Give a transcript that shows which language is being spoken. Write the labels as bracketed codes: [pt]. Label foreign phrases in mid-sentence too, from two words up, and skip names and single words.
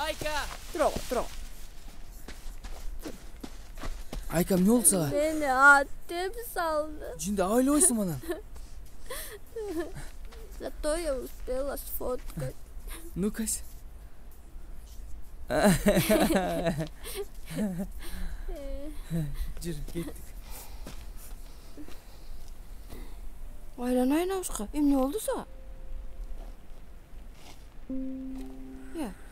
[ky] Айка! Тур. Айка, эмне болду сага? Мени ат деп салды. Жинде айлабайсың анан. [ru] Зато я успела сфоткать. [ky] Ну-кась. Жүр, кеттик. Айланайын абышка. Эмне болду сага? [ru] Я.